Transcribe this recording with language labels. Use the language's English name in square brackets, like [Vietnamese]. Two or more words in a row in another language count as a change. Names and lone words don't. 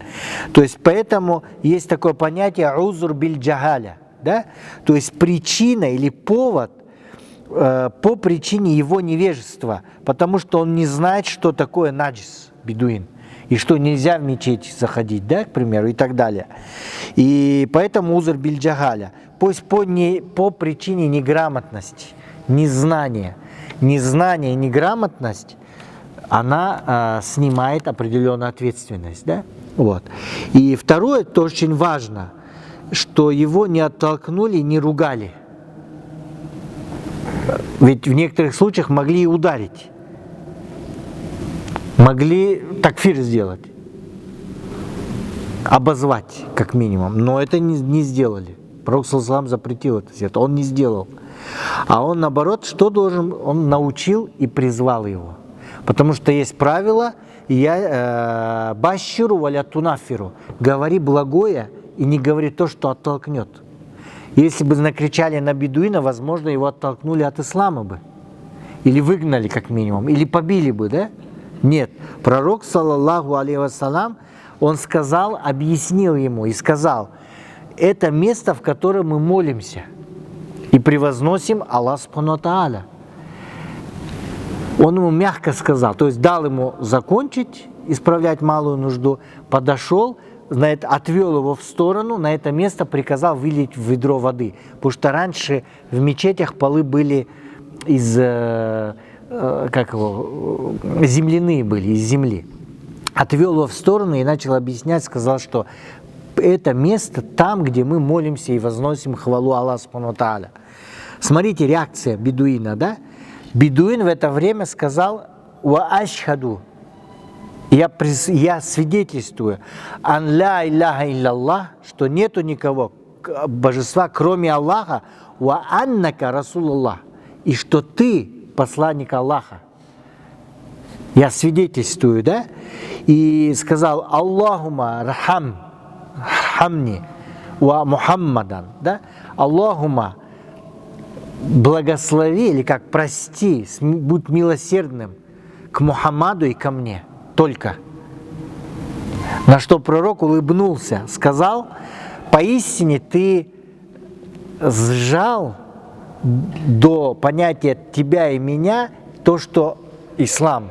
[Russian] То есть поэтому есть такое понятие [Arabic] عذر بالجهالة, [Russian] да? То есть причина или повод по причине его невежества, потому что он не знает, что такое наджис, бедуин, и что нельзя в мечеть заходить, да, к примеру, и так далее. И поэтому [Arabic] عذر بالجهالة, [Russian] пусть по причине неграмотности, незнания и неграмотность, она снимает определенную ответственность, да? Вот. И второе, то очень важно, что его не оттолкнули, не ругали. Ведь в некоторых случаях могли и ударить. Могли такфир сделать. Обозвать, как минимум. Но это не сделали. Пророк [Arabic] صلى الله عليه وسلم [Russian] запретил это. Он не сделал. А он, наоборот, что должен? Он научил и призвал его. Потому что есть правило, [Arabic] بشروا ولا تنفروا. [Russian] Говори благое и не говори то, что оттолкнет. Если бы накричали на бедуина, возможно, его оттолкнули от ислама бы. Или выгнали, как минимум. Или побили бы, да? Нет. Пророк, [Arabic] صلى الله عليه وسلم, [Russian] он сказал, объяснил ему и сказал: это место, в котором мы молимся и превозносим [Arabic] الله سبحانه وتعالى. [Russian] Он ему мягко сказал, то есть дал ему закончить, исправлять малую нужду, подошел, отвел его в сторону, на это место приказал вылить в ведро воды. Потому что раньше в мечетях полы были из, земляные были, из земли. Отвел его в сторону и начал объяснять, сказал, что это место там, где мы молимся и возносим хвалу [Arabic] الله سبحانه وتعالى. [Russian] Смотрите, реакция бедуина, да? Бедуин в это время сказал: [Arabic] «وأشهد». [Russian] Я свидетельствую, [Arabic] أن لا إله إلا الله, [Russian] что нету никого божества, кроме Аллаха, [Arabic] وأنك رسول الله, [Russian] и что ты посланник Аллаха. Я свидетельствую, да? И сказал: [Arabic] اللهم ارحمني ومحمدا, да? [Russian] Аллахума, благослови, или как прости, будь милосердным к Мухаммаду и ко мне. Только. На что пророк улыбнулся, сказал: поистине ты сжал до понятия тебя и меня то, что ислам.